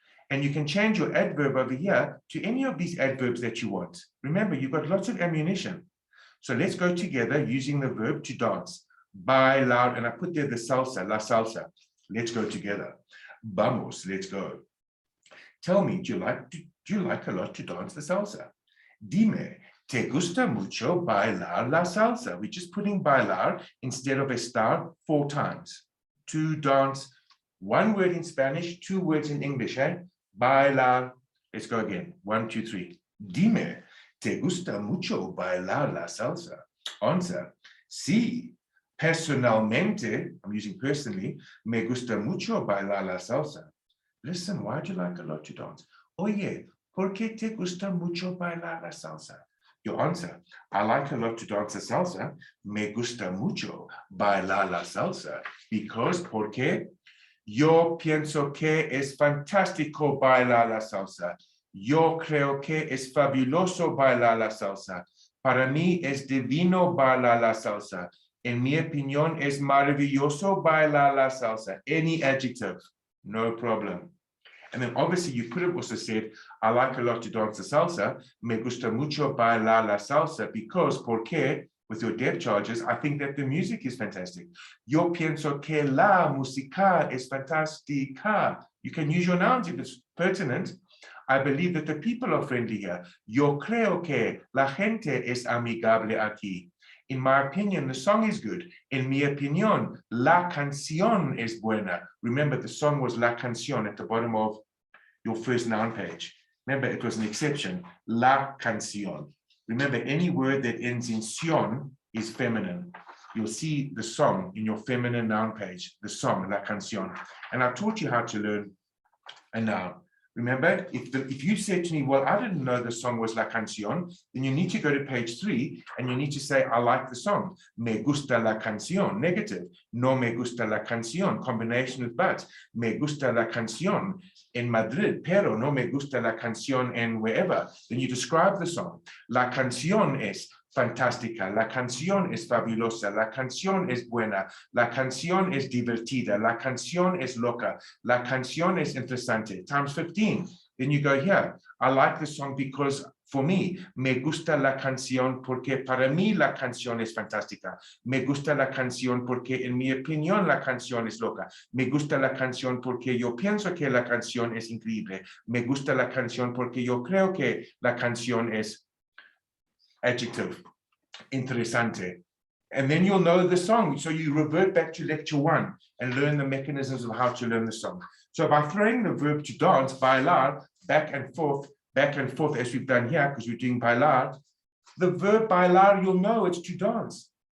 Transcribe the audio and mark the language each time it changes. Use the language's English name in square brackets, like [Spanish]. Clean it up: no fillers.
[English] And you can change your adverb over here to any of these adverbs that you want. Remember, you've got lots of ammunition. So let's go together using the verb to dance. Bailar, and I put there the salsa, la salsa. Let's go together. [Spanish] Vamos, [English] let's go. Tell me, do you like a lot to dance the salsa? [Spanish] Dime, ¿te gusta mucho bailar la salsa? [English] We're just putting bailar instead of estar 4 times. To dance, 1 word in Spanish, 2 words in English, eh? Bailar. Let's go again. 1, 2, 3. [Spanish] Dime, ¿te gusta mucho bailar la salsa? [English] Answer, [Spanish] sí, Personalmente, [English] I'm using personally, [Spanish] me gusta mucho bailar la salsa. [English] Listen, why do you like a lot to dance? [Spanish] Oye, ¿por qué te gusta mucho bailar la salsa? [English] Your answer, I like a lot to dance the salsa. [Spanish] Me gusta mucho bailar la salsa. [English] Because, [Spanish] ¿por qué? Yo pienso que es fantástico bailar la salsa. Yo creo que es fabuloso bailar la salsa. Para mí es divino bailar la salsa. En mi opinión es maravilloso bailar la salsa. [English] Any adjective, no problem. And then obviously you could have also said, I like a lot to dance the salsa. [Spanish] Me gusta mucho bailar la salsa [English] because, [Spanish] porque, [English] with your depth charges, I think that the music is fantastic. [Spanish] Yo pienso que la música es fantástica. [English] You can use your nouns if it's pertinent. I believe that the people are friendly here. [Spanish] Yo creo que la gente es amigable aquí. [English] In my opinion, the song is good. [Spanish] En mi opinión, la canción es buena. [English] Remember, the song was la canción at the bottom of your first noun page. Remember, it was an exception. La canción. Remember, any word that ends in sion is feminine. You'll see the song in your feminine noun page, the song, la canción. And I taught you how to learn a noun. Remember, if you said to me, well, I didn't know the song was La Canción, then you need to go to page 3 and you need to say, I like the song. [Spanish] Me gusta la canción, [English] negative. [Spanish] No me gusta la canción, [English] combination with but. [Spanish] Me gusta la canción en Madrid, pero no me gusta la canción en [English] wherever. Then you describe the song. [Spanish] La canción es fantástica, la canción es fabulosa, la canción es buena, la canción es divertida, la canción es loca, la canción es interesante, [English] times 15. Then you go here, I like the song because for me, [Spanish] me gusta la canción porque para mí la canción es fantástica, me gusta la canción porque en mi opinión la canción es loca, me gusta la canción porque yo pienso que la canción es increíble, me gusta la canción porque yo creo que la canción es adjective, interesante. [English] And then you'll know the song. So you revert back to lecture 1 and learn the mechanisms of how to learn the song. So by throwing the verb to dance, bailar, back and forth, as we've done here, because we're doing bailar, the verb bailar, you'll know it's to dance.